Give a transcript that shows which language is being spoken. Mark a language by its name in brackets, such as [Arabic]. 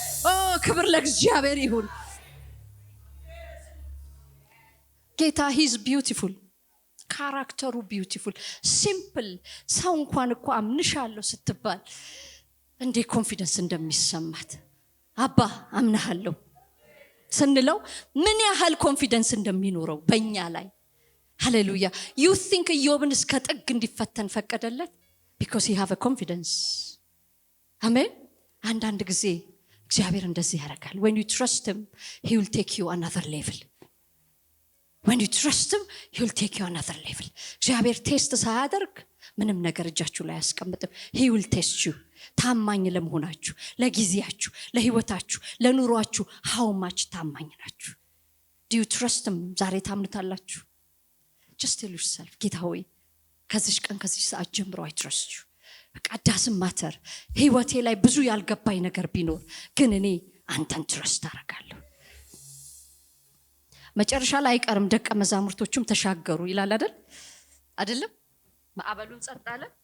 [Amharic] oh ክብር ለእግዚአብሔር ይሁን። ጌታ he's beautiful, ካራክተሩ beautiful, simple። ሰው እንኳን እኮ አምንሻለሁ ስትባል እንዴ ኮንፊደንስ እንደሚሰማት አባ አምናለሁ ስንለው ምን ያህል ኮንፊደንስ እንደሚኖረው በእኛ ላይ። ሃሌሉያ። [English] you think [Amharic] ኢዮብን እስከ ጥግ እንዲፈተን ፈቀደለት [English] because he have a confidence. [Amharic] አሜን። አንዳንድ ጊዜ እግዚአብሔር እንደዚህ ያደርጋል። [English] when you trust him he will take you another level. when you trust him he will take you another level. [Amharic] እግዚአብሔር ቴስት ሳያደርግ ምንም ነገር እጃችሁ ላይ ያስቀምጥም። [English] he will test you [Amharic] ታማኝ ለመሆናችሁ፣ ለጊዜያችሁ፣ ለህይወታችሁ፣ ለኑሯችሁ how much ታማኝ ናችሁ? [English] do you trust him? [Amharic] ዛሬ ታምኑታላችሁ? [English] just tell yourself [Amharic] ጌታ ሆይ ከዚህ ቀን ከዚህ ሰዓት ጀምሮ I trust you። በቃ doesn't matter ህይወቴ ላይ ብዙ ያልገባኝ ነገር ቢኖር ግን እኔ አንተን ትረስት አደርጋለሁ። መጨረሻ ላይ አይቀርም ደቀ መዛሙርቶቹም ተሻገሩ ይላል አይደለም? ማዕበሉን ጸጥ አለ፣